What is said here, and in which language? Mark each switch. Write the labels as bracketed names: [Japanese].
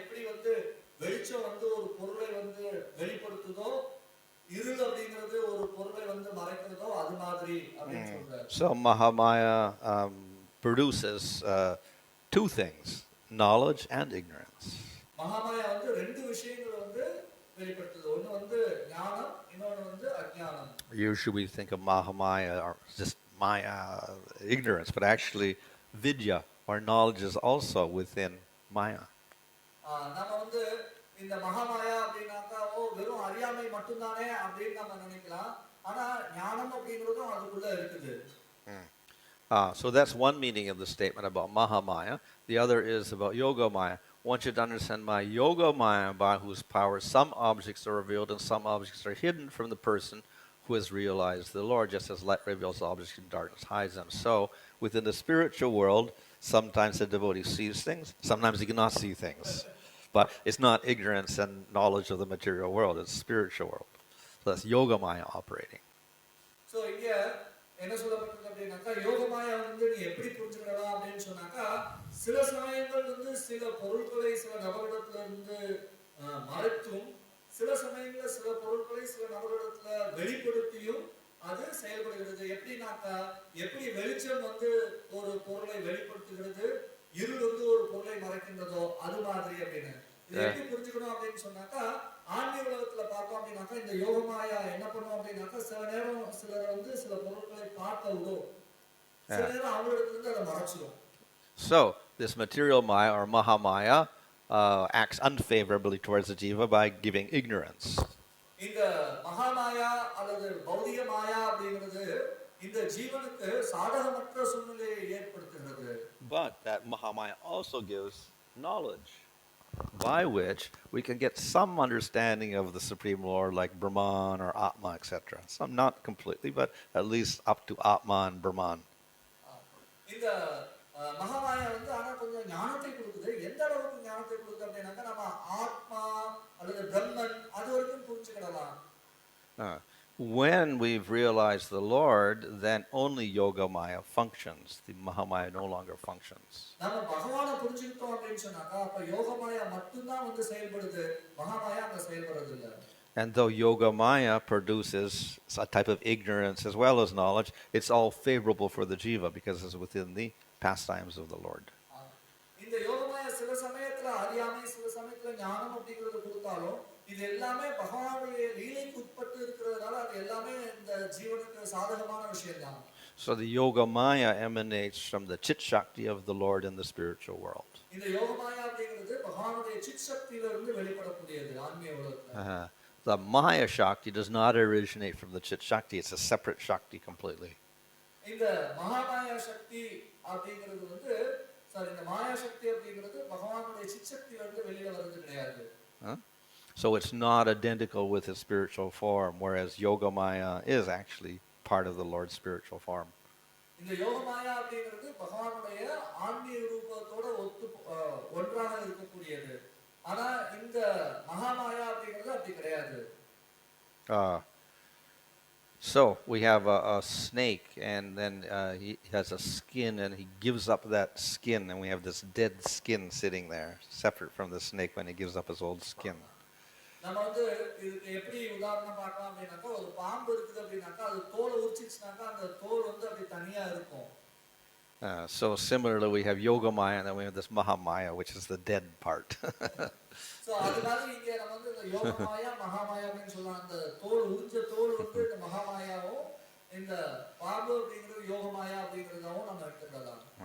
[Tamil] எப்படி வந்து வெளிச்சம் வந்து ஒரு பொருளை வந்து வெளிப்படுத்துதோ, இருள் அப்படிங்கிறது ஒரு பொருளை வந்து மறைக்கிறதோ அது மாதிரி அப்படின்னு சொல்றாரு. [English] So Mahamaya produces two things, knowledge and ignorance. [Tamil] மகாமாயா வந்து ரெண்டு விஷயங்களை வந்து வெளிப்படுத்துது. ஒன்னு வந்து ஞானம், இன்னொன்னு வந்து அஞ்ஞானம். [English] Usually we think of Mahamaya or just Maya, ignorance, but actually vidya or knowledge is also within Maya. [Tamil] நாம வந்து இந்த மகாமாயா அப்படினாக்கா வெறும் அறியாமை மட்டும் தானே அப்படின்னு நம்ம நினைக்கலாம். ஆனா ஞானம் அப்படிங்கிறதும் அதுக்குள்ள இருக்குது. [English] So that's one meaning of the statement about Mahamaya. The other is about Yogamaya. Want you to understand my Yogamaya, by whose power some objects are revealed and some objects are hidden from the person who has realized the Lord, just as light reveals objects and darkness hides them. So within the spiritual world, sometimes the devotee sees things, sometimes he cannot see things. But it's not ignorance and knowledge of the material world, it's spiritual world. So that's Yogamaya operating. [Tamil] So இங்க என்ன சொல்லப்பட்டிருக்கு அப்படினாக்கா யோகமாயா வந்து நீ எப்படி புரிஞ்சுக்கலாம் அப்படின்னு சொன்னாக்கா சில சமயங்கள் வந்து சில பொருட்களை சில நபரிடத்துல இருந்து மறைத்தும் சில சமயங்கள்ல சில பொருட்களை சில நபரிடத்துல வெளிப்படுத்தியும் அது செயல்படுகிறது. எப்படின்னாக்கா எப்படி வெளிச்சம் வந்து ஒரு பொருளை வெளிப்படுத்துகிறது, இருள் வந்து ஒரு பொருளை மறைக்கின்றதோ அது மாதிரி அப்படின்னு. இது எப்படி புரிஞ்சுக்கணும் அப்படின்னு சொன்னாக்கா ஆன்மீக உலகத்துல பார்த்தோம் அப்படின்னாக்கா இந்த யோகமாயா என்ன பண்ணும் அப்படின்னாக்கா சில நேரம் சிலர் வந்து சில பொருட்களை பார்க்க விடும், சில நேரம் அவங்களிடத்துல இருந்து அதை மறைச்சிடும். [English] So this material Maya or Mahamaya acts unfavorably towards the jiva by giving ignorance. [Tamil] இந்த மகாமாயா அல்லது பௌதிக மாயா அப்படிங்கிறது இந்த ஜீவனுக்கு சாதகமற்ற சூழ்நிலையை ஏற்படுத்துகிறது. [English] But that Mahamaya also gives knowledge. by which we can get some understanding of the Supreme Lord, like Brahman or Atma, etc. Some not completely, but at least up to Atma and Brahman. [Tamil] இந்த மகாமாயா வந்து ஆனா கொஞ்சம் ஞானத்தை கொடுக்குது. எந்த அளவுக்கு ஞானத்தை கொடுக்குது அப்படின்னாக்கா நம்ம ஆத்மா அல்லது பிரம்மன் அது வரைக்கும் புரிஞ்சுக்கிடலாம். [English] When we've realized the Lord, then only Yoga Maya functions. The Mahamaya no longer functions. [Tamil] நம்ம பகவானை புரிஞ்சுக்கிட்டோம் அப்படின்னு சொன்னாக்கா அப்ப யோகமாயா மட்டும்தான் வந்து செயல்படுது, மகாமாயா அங்க செயல்படுறது இல்லை. [English] And though Yoga Maya produces a type of ignorance as well as knowledge, it's all favorable for the jiva because it's within the pastimes of the Lord. [Tamil] இந்த யோகமாயா சில சமயத்துல அறியாமை, சில சமயத்துல ஞானம் அப்படிங்கறது கொடுத்தாலும் இது எல்லாமே பகவானுடைய லீலைக்கு உட்பட்டு இருக்கிறதுனால அது எல்லாமே இந்த ஜீவனுக்கு சாதகமான விஷயம்தான். [English] So the Yoga Maya emanates from the Chit Shakti of the Lord in the spiritual world. [Tamil] இந்த யோகமாயா அப்படிங்கிறது பகவானுடைய சித் சக்தியில இருந்து வெளிப்படக்கூடியது ஆன்மீக உலகத்துல. [English] The Maya Shakti does not originate from the Chit Shakti. It's a separate Shakti completely. [Tamil] இந்த மகாமாயா சக்தி அப்படிங்கிறது வந்து இந்த மாயா சக்தி அப்படிங்கிறது பகவானுடைய சித் சக்தியில இருந்து வெளியில வர்றது கிடையாது. [English] So it's not identical with his spiritual form, whereas Yoga Maya is actually part of the Lord's spiritual form. [Tamil] இந்த யோகமாயா அப்படிங்கிறது பகவானுடைய ஆன்மீக ரூபத்தோட ஒன்றாக இருக்கக்கூடியது. ஆனா இந்த மகாமாயா அப்படிங்கிறது அப்படி கிடையாது. [English] So we have a snake, and then he has a skin, and he gives up that skin, and we have this dead skin sitting there, separate from the snake when he gives up his old skin. [Tamil] நம்ம வந்து இதுக்கு எப்படி உதாரணம் பார்க்கலாம் அப்படின்னாக்கா ஒரு பாம்பு இருக்குது அப்படின்னாக்கா அது தோலை உரிச்சிச்சுனாக்கா அந்த தோல் வந்து அப்படி தனியா இருக்கும். [English] So similarly, we have Yoga Maya, and then we have this Mahamaya, which is the dead part. [Tamil] So அது மாதிரி இங்க நம்ம வந்து இந்த யோக மாயா மகாமாயா அப்படின்னு சொல்லலாம். அந்த தோல் உரிஞ்ச தோல் வந்து இந்த மகாமாயாவும் இந்த பாம்பு அப்படிங்கிறது யோக மாயா அப்படிங்கிறதாவும் நம்ம எடுத்துக்கலாம்.